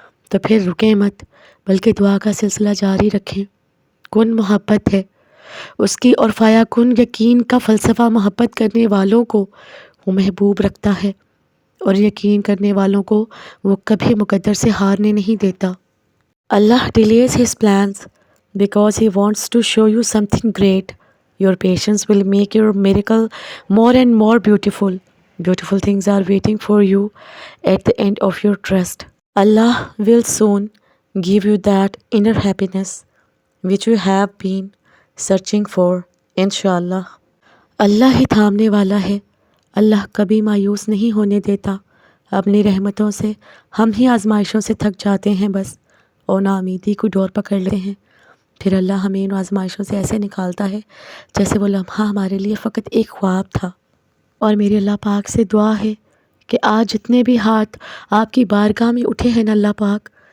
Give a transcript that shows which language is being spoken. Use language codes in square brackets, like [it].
[ur] تو پھر رکیں مت، بلکہ دعا کا سلسلہ جاری رکھیں۔ کن محبت ہے اس کی، اور فایا کن یقین کا فلسفہ محبت کرنے والوں کو وہ محبوب رکھتا ہے، اور یقین کرنے والوں کو وہ کبھی مقدر سے ہارنے نہیں دیتا۔ اللہ [en] delays his plans because he wants to show you something great. Your patience will make your miracle more and more beautiful. Beautiful things are waiting for you at the end of your trust. Allah will soon give you that inner happiness which you have been searching for, inshallah. [ur] اللہ ہی تھامنے والا ہے، اللہ کبھی مایوس نہیں ہونے دیتا اپنی رحمتوں سے۔ ہم ہی آزمائشوں سے تھک جاتے ہیں بس، اور ناامیدی کو ڈور پکڑ لیتے ہیں، پھر اللہ ہمیں ان آزمائشوں سے ایسے نکالتا ہے جیسے وہ لمحہ ہمارے لیے فقط ایک خواب تھا۔ اور میری اللہ پاک سے دعا ہے کہ آج جتنے بھی ہاتھ آپ کی بارگاہ میں اٹھے ہیں نا اللہ پاک،